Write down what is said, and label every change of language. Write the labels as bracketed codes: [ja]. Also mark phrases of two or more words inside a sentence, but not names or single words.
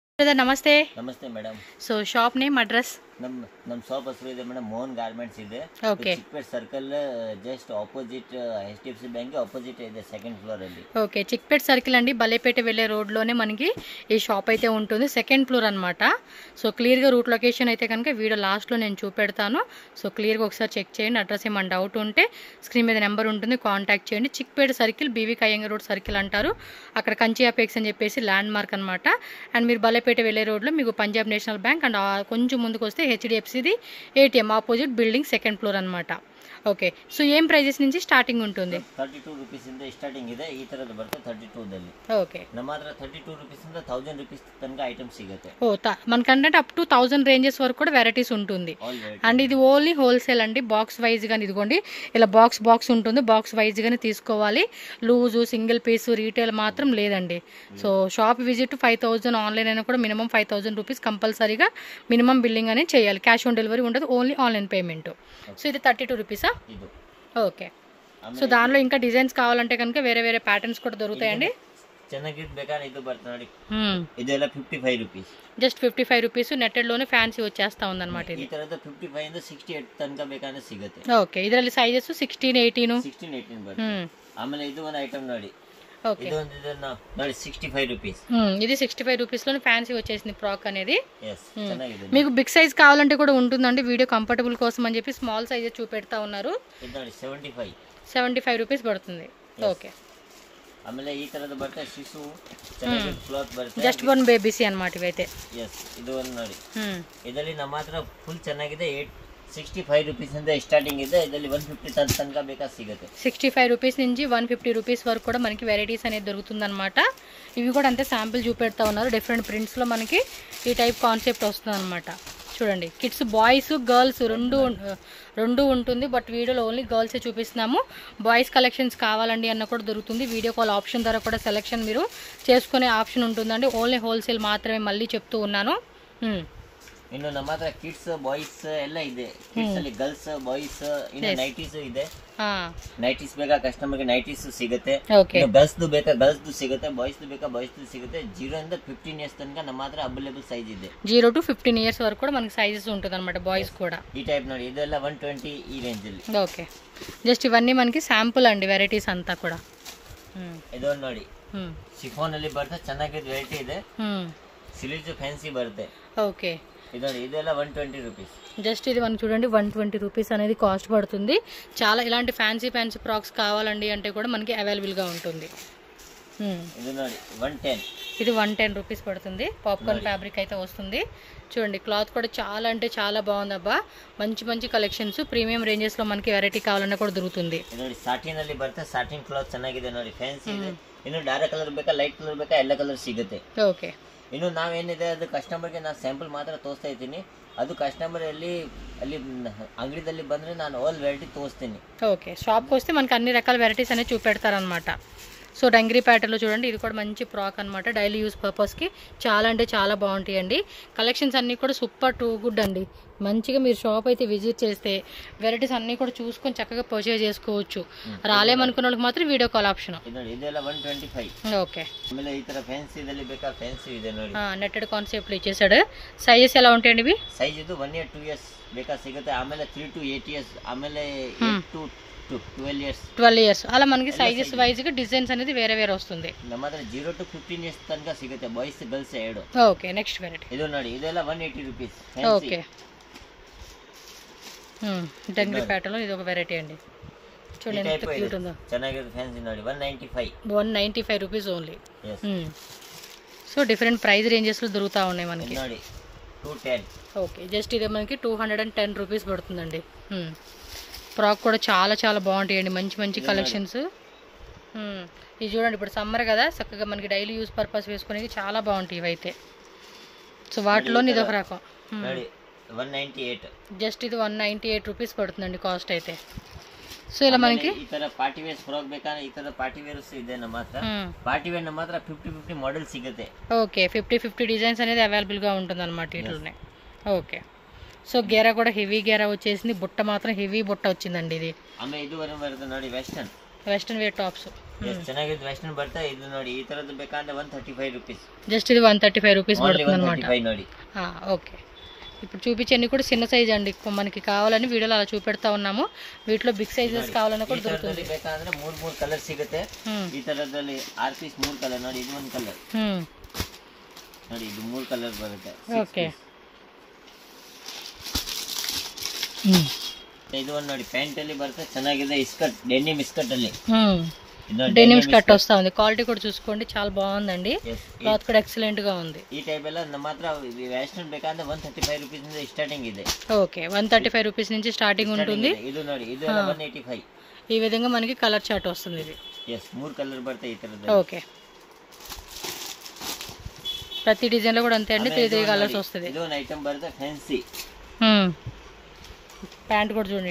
[kn] ಬ್ರದರ್ ನಮಸ್ತೆ. ನಮಸ್ತೆ ಮೇಡಮ್. [en] so shop name address? [kn] ನಮ್ಮ ಶಾಪ್ ಹೆಸರು ಇದೆ ಮೇಡಮ್, ಮೋಹನ್ ಗಾರ್ಮೆಂಟ್ಸ್ ಇದೆ. ಓಕೆ. [en] ಚಿಕ್ಪೇಟ್ circle just opposite HDFC bank opposite ಇದೆ, second floor ಅಲ್ಲಿ. [te] ఓకే, చిక్పేట్ సర్కిల్ అండి, బల్లేపేట వెళ్ళే రోడ్లోనే మనకి ఈ షాప్ అయితే ఉంటుంది. సెకండ్ ఫ్లోర్ అనమాట. సో క్లియర్గా రూట్ లొకేషన్ అయితే కనుక వీడియో లాస్ట్లో నేను చూపెడతాను. సో క్లియర్గా ఒకసారి చెక్ చేయండి. అడ్రస్ ఏమైనా డౌట్ ఉంటే స్క్రీన్ మీద నెంబర్ ఉంటుంది, కాంటాక్ట్ చేయండి. చిక్పేట సర్కిల్ బీవీ కయ్యంగ రోడ్ సర్కిల్ అంటారు. అక్కడ కంచి అపెక్స్ అని చెప్పేసి ల్యాండ్ మార్క్ అనమాట. అండ్ మీరు బల్లేపేట వెళ్ళే రోడ్లో మీకు [en] Punjab National Bank [te] అండ్ కొంచెం ముందుకు వస్తే HDFCది ATM [en] opposite building second floor [te] అనమాట. ఓకే, సో ఏం ప్రైజెస్ నుంచి స్టార్టింగ్ ఉంటుంది? [kn] 32 ರೂಪೀಸ್ ಇಂದ ಸ್ಟಾರ್ಟಿಂಗ್ ಇದೆ. ಈ ತರದ ಬರುತ್ತೆ 32 ದಲ್ಲಿ. [te] ఓకే, [kn] ನಮ್ಮ ಹತ್ರ 32 ರೂಪೀಸ್ ಇಂದ 1000 ರೂಪೀಸ್ ತನಕ ಐಟಮ್ ಸಿಗುತ್ತೆ. [te] మనకంటే అప్ టు 1000 రేంజెస్ వరకు కూడా వెరైటీస్ ఉంటుంది. అండ్ ఇది ఓన్లీ హోల్సేల్ అండి. బాక్స్ వైజ్ గాని ఇదిగోండి ఇలా బాక్స్ ఉంటుంది. బాక్స్ వైజ్ గానే తీసుకోవాలి. లూజు సింగిల్ పీస్ రీటైల్ మాత్రం లేదండి. సో షాప్ విజిట్ 5000, ఆన్లైన్ అయినా కూడా మినిమం 5000 రూపీస్ కంపల్సరీగా మినిమం బిల్లింగ్ అనేది చేయాలి. [en] cash on delivery [te] ఉండదు, [en] only online payment. [te] సో ఇది 32 రూపీసా? ఓకే. సో దానిలో ఇంకా డిజైన్స్ కావాలంటే కనుక వేరే వేరే ప్యాటర్న్స్ కూడా దొరుకుతాయండి. [kn] ಚೆನ್ನಾಗಿದ್ ಬೇಕಾದ್ರೆ ಇದು ಬರ್ತದೆ ನೋಡಿ, ಇದೆಲ್ಲ 55 ರೂಪೀಸ್. [te] జస్ట్ 55 రూపీస్. నెట్టెడ్ లోనే ఫ్యాన్సీ వచ్చేస్తా ఉందన్నమాట. [kn] ಈ ತರದ 55 ಇಂದ 68 ತನಕ ಬೇಕಾದ್ರೆ ಸಿಗುತ್ತೆ. [te] ఓకే, [kn] ಇದರಲ್ಲಿ [te] సైజెస్ 16, 18 [kn] ಬರುತ್ತೆ. ಆಮೇಲೆ ಇದು ಒಂದು ಐಟಮ್ ನೋಡಿ, ఇది ನೋಡಿ 65 ರೂಪೀಸ್. [te] ఇది 65 రూపీస్ లోనే ఫ్యాన్సీ వచ్చేసింది ఫ్రాక్ అనేది. [kn] ಚೆನ್ನಾಗಿದೆ. [te] మీకు బిగ్ సైజ్ కావాలంటే కూడా ఉంటుందండి. వీడియో కంఫర్టబుల్ కోసం అని చెప్పి స్మాల్ సైజ్ చూపెడతా ఉన్నారు. ఇది ನೋಡಿ 75 రూపీస్ పడుతుంది. ఓకే. [kn] ಆಮೇಲೆ ಈ ತರದ ಬರುತ್ತೆ ಶಿಶು ಚೆನ್ನಾಗಿ ಕ್ಲಾತ್ ಬರುತ್ತೆ. [te] జస్ట్ వన్ బేబీసీ అన్నమాట ఇవైతే. [kn] ಇದು ಒಂದು ನೋಡಿ, ಇದರಲ್ಲಿ ನಮ್ಮ ಹತ್ರ ಫುಲ್ ಚೆನ್ನಾಗಿದೆ. 65 ರೂಪೀಸ್ ಇಂದ ಸ್ಟಾರ್ಟಿಂగ్ ಇದೆ. ಇದರಲ್ಲಿ 150 ತನಕ ಬೇಕಾ ಸಿಗುತ್ತೆ. 65 [te] రూపీస్ నుంచి 150 రూపీస్ వరకు కూడా మనకి వెరైటీస్ అనేది దొరుకుతుందన్నమాట. ఇవి కూడా అంతే శాంపిల్ చూపెడతా ఉన్నారు. డిఫరెంట్ ప్రింట్స్లో మనకి ఈ టైప్ కాన్సెప్ట్ వస్తుంది అనమాట. చూడండి, కిడ్స్ బాయ్స్ గర్ల్స్ రెండు ఉంటుంది. బట్ వీడియోలో ఓన్లీ గర్ల్సే చూపిస్తున్నాము. బాయ్స్ కలెక్షన్స్ కావాలండి అన్న కూడా దొరుకుతుంది. వీడియో కాల్ ఆప్షన్ ద్వారా కూడా సెలెక్షన్ మీరు చేసుకునే ఆప్షన్ ఉంటుందండి. ఓన్లీ హోల్సేల్ మాత్రమే మళ్ళీ చెప్తూ ఉన్నాను. [kn] ಇನ್ನು ನಮ್ಮ ಹತ್ರ ಕಿಡ್ಸ್ ಬಾಯ್ಸ್ ಎಲ್ಲ ಇದೆ. ಕಿಡ್ಸ್ ಅಲ್ಲಿ ಗರ್ಲ್ಸ್ ಬಾಯ್ಸ್, ಇನ್ನು ನೈಟೀಸ್ ಇದೆ. ನೈಟೀಸ್ ಬೇಕಾ ಕಸ್ಟಮರ್ಗೆ ನೈಟೀಸ್ ಸಿಗುತ್ತೆ. ಗರ್ಲ್ಸ್ ಬೇಕಾ ಗರ್ಲ್ಸ್ ಸಿಗುತ್ತೆ, ಬಾಯ್ಸ್ ಬೇಕಾ ಬಾಯ್ಸ್ ಸಿಗುತ್ತೆ. 0 ಇಂದ 15 ಇಯರ್ಸ್ ತನಕ ನಮ್ಮ ಹತ್ರ ಅವೈಲೇಬಲ್ ಸೈಜ್ ಇದೆ. [te] 0 to 15 ఇయర్స్ వరకు కూడా మనకి సైజెస్ ఉంటుంది అనమాట. బాయ్స్ కూడా ఈ టైప్ [kn] ನೋಡಿ, ಇದೆಲ್ಲ 120 ಈ ರೇಂಜ್ ಅಲ್ಲಿ. [te] ఓకే, జస్ట్ ఇవన్నీ మనకి శాంపుల్ అండి, వెరైటీస్ అంతా కూడా. [kn] ಇದೊಂದು ನೋಡಿ, ಶಿಫಾನ್ ಅಲ್ಲಿ ಬರುತ್ತೆ, ಚೆನ್ನಾಗಿದ್ದು ವೆರೈಟಿ ಇದೆ. ಸಿಲ್ಕ್ ಫ್ಯಾನ್ಸಿ ಬರುತ್ತೆ. [te] ఓకే, [kn] ಇದೆಲ್ಲ 120 ರೂಪೀಸ್. [te] జస్ట్ ఇది మనకి చూడండి 120 రూపీస్ అనేది కాస్ట్ పడుతుంది. చాలా ఇలాంటి ఫ్యాన్సీ ఫ్రాక్స్ కావాలండి అంటే కూడా మనకి అవైలబుల్గా ఉంటుంది. ఇది ನೋಡಿ 110. ఇది 110 రూపీస్ పడుతుంది. పాప్కార్న్ ఫ్యాబ్రిక్ అయితే వస్తుంది. చూడండి, క్లాత్ కూడా చాలా అంటే చాలా బాగుంది అబ్బా. మంచి మంచి కలెక్షన్స్ ప్రీమియం రేంజెస్ లో మనకి వెరైటీ కావాలన్నా కూడా దొరుకుతుంది. [kn] ನೋಡಿ ಸಾಟಿನ್ ಅಲ್ಲಿ ಬರುತ್ತೆ. ಸಾಟಿನ್ ಕ್ಲಾತ್ ಚೆನ್ನಾಗಿದೆ ನೋಡಿ, ಫ್ಯಾನ್ಸಿ ಇದೆ. ಇನ್ನು ಡಾರ್ಕ್ ಕಲರ್ ಬೇಕಾ ಲೈಟ್ ಕಲರ್ ಬೇಕಾ ಎಲ್ಲ ಕಲರ್ ಸಿಗುತ್ತೆ. ಓಕೆ. ಇನ್ನು ನಾವೇನಿದೆ ಅದು ಕಸ್ಟಮರ್ಗೆ ನಾನು ಸ್ಯಾಂಪಲ್ ಮಾತ್ರ ತೋರಿಸ್ತಾ ಇದ್ದೀನಿ. ಅದು ಕಸ್ಟಮರ್ ಅಲ್ಲಿ అంగడిದಲ್ಲಿ ಬಂದ್ರೆ ನಾನು [te] ఆల్ వెరైటీ తోస్ತೀನಿ. ఓకే, షాప్కి వస్తే మనకి అన్ని రకాల వెరైటీస్ అనేవి చూపెడతారనమాట. సో డంగ్రీ ప్యాటర్న్లో చూడండి, ఇది కూడా మంచి ఫ్రాక్ అనమాట. డైలీ యూస్ పర్పస్కి చాలా అంటే చాలా బాగుంటాయండి. కలెక్షన్స్ అన్నీ కూడా సూపర్ టూ గుడ్ అండి. మంచిగా మీరు షాప్ అయితే విజిట్ చేస్తే వెరైటీస్ అన్నీ కూడా చూసుకొని చక్కగా పర్చేజ్ చేసుకోవచ్చు. రాలేమనుకున్న వాళ్ళకి మాత్రం వీడియో కాల్ ఆప్షన్. [kn] ಇದೆಲ್ಲ 125. [te] ఓకే. [kn] ಆಮೇಲೆ ಈ ತರ ಫ್ಯಾನ್ಸಿದಲ್ಲಿ ಬೇಕಾ ಫ್ಯಾನ್ಸಿ ಇದೆ ನೋಡಿ, [te] నెట్టెడ్ కాన్సెప్ట్ లో ఇచ్చేసాడు. సైజెస్ ఎలా ఉంటాయండి ఇవి? [kn] సైజ్ ಇದು 1 year 2 years ಬೇಕಾ ಸಿಗುತ್ತೆ. ಆಮೇಲೆ 3 to 8 years, ಆಮೇಲೆ 8 to 12 years [te] అలా మనకి సైజెస్ వైజ్ గా డిజైన్స్ అనేది వేరే వేరే వస్తుంది. [kn] ನಮ್ಮ ಹತ್ರ 0 to 15 years ತನಕ ಸಿಗುತ್ತೆ, ಬಾಯ್ಸ್ ಗರ್ಲ್ಸ್ ಎರಡು. [te] ఓకే, నెక్స్ట్ వెరైటీ [kn] ಇದು ನೋಡಿ, ಇದೆಲ್ಲ 180 ರೂಪೀಸ್. [te] ఓకే, డంగ్రీ ప్యాటర్న్ లో ఇది ఒక వెరైటీ అండి. చూడండి ఎంత క్యూట్ ఉందో. [kn] ಚೆನ್ನಾಗಿದೆ ఫ్యాన్సీ ನೋಡಿ, [te] 195 రూపీస్ ఓన్లీ. సో డిఫరెంట్ ప్రైస్ రేంజెస్ లో దొరుకుతా ఉన్నాయి మనకి. [kn] ನೋಡಿ 210. [te] ఓకే, జస్ట్ ఇది మనకి 210 రూపీస్ పడుతుందండి. ఫ్రాక్ కూడా చాలా చాలా బాగుంటాయండి. మంచి మంచి కలెక్షన్స్. ఇది చూడండి, ఇప్పుడు సమ్మర్ కదా, చక్కగా మనకి డైలీ యూస్ పర్పస్ వేసుకునేవి చాలా బాగుంటాయి ఇవైతే. సో వాటిలో ఇది ఒక రకం. 198. జస్ట్ ఇది 198 రూపీస్ పడుతుందండి కాస్ట్ అయితే. సో ఇలా మనకి [kn] ಈ ತರ ಪಾರ್ಟಿ ವೇರ್ ಫ್ರಾಕ್ ಬೇಕಾದ್ರೆ ಈ ತರ ಪಾರ್ಟಿ ವೇರ್ಸ್ ಇದೆ ನಮ್ಮ ಹತ್ರ. ಪಾರ್ಟಿ ವೇರ್ ನಮ್ಮ ಹತ್ರ 50 మోడల్ సిಗುತ್ತೆ. [te] ఓకే, 50 డిజైన్స్ అనేది అవైలబుల్ గా ఉంటుంది అనమాట వీటిలోనే. ఓకే, సో గేరా కూడా హెవీ గేరా వచ్చేసింది. బుట్ట మాత్రం హెవీ బుట్ట వచ్చిందండి ఇది. ఆమె ఇది వరకు ನೋಡಿ వెస్టర్న్ వేర్ టాప్స్. [kn] ಚೆನ್ನಾಗಿದ್ದು ವೆಸ್ಟರ್ನ್ ಬರುತ್ತೆ. ಇದು ನೋಡಿ ಈ ತರದ್ದು ಬೇಕಂದ್ರೆ 135 ರೂಪೀಸ್. [te] జస్ట్ ఇది 135 రూపీస్ పడుతుంది అనమాట. [kn] ನೋಡಿ [te] ఓకే. ఇప్పుడు చూపించండి కూడా చిన్న సైజ్ అండి, మనకి కావాలని వీడియోలో అలా చూపెడతా ఉన్నాము. వీటిలో బిగ్ సైజెస్ కావాలన్నా కూడా దొరుకుతుంది. [kn] ಬೇಕಂದ್ರೆ 3 ಕಲರ್ ಸಿಗುತ್ತೆ. ಈ ತರದಲ್ಲಿ 6 ಪೀಸ್ 3 ಕಲರ್ ನೋಡಿ. ಇದು ಒಂದು ಕಲರ್ ನೋಡಿ, ಇದು 3 ಕಲರ್ ಬರುತ್ತೆ. ಓಕೆ. ಇದು ಒಂದು ನೋಡಿ ಪ್ಯಾಂಟ್ ಅಲ್ಲಿ ಬರುತ್ತೆ, ಚೆನ್ನಾಗಿದೆ. ಸ್ಕರ್ಟ್ ಡೆನಿಮ್ ಸ್ಕರ್ಟ್ ಅಲ್ಲಿ [te] డెనిమ్ స్కర్ట్ వస్తా ఉంది. క్వాలిటీ కూడా చూసుకోండి, చాలా బాగుందండి. క్లాత్ కూడా ఎక్సలెంట్ గా ఉంది. ఈ టైప్ [kn] ಎಲ್ಲ ನಮ್ಮ ಹತ್ರ ವೆಸ್ಟರ್ನ್ ಬೇಕಂದ್ರೆ 135 ರೂಪೀಸ್ ಇಂದ ಸ್ಟಾರ್ಟಿಂಗ್ ಇದೆ. [te] ఓకే, 135 రూపీస్ నుంచి స్టార్టింగ్ ఉంటుంది. [kn] ಇದು ನೋಡಿ, ಇದು 185. [te] ఈ విధంగా మనకి కలర్ చార్ట్ వస్తుంది. ఇది [kn] yes 3 ಕಲರ್ ಬರ್ತೆ ಈ ತರದಿ. [te] ఓకే, ప్రతి డిజైన్ లో కూడా అంతే అండి, 3 కలర్స్ వస్తుంది. ఇది ఒక ఐటమ్ బర్తే ఫ్యాన్సీ. ప్యాంట్ కూడా చూడండి